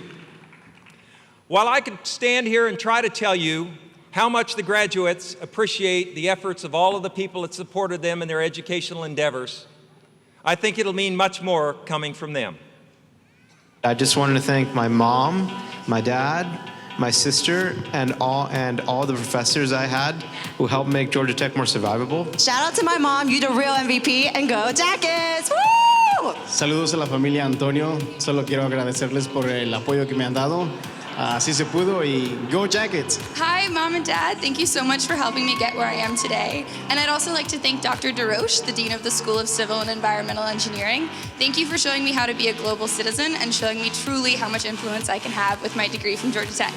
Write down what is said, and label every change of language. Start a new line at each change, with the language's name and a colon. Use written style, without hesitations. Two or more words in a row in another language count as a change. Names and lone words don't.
English: While I could stand here and try to tell you how much the graduates appreciate the efforts of all of the people that supported them in their educational endeavors, I think it'll mean much more coming from them. I just wanted to thank my mom, my dad, my sister, and all the professors I had who helped make Georgia Tech more survivable. Shout out to my mom, you the real MVP, and go Jackets! Woo!
Spanish: Saludos a la familia Antonio. Solo quiero agradecerles por el apoyo que me han dado. Así se pudo y
English: go Jackets! Hi, Mom and Dad. Thank you so much for helping me get where I am today. And I'd also like to thank Dr. DeRoche, the Dean of the School of Civil and Environmental Engineering. Thank you for showing me how to be a global citizen and showing me truly how much influence I can have with my degree from Georgia Tech.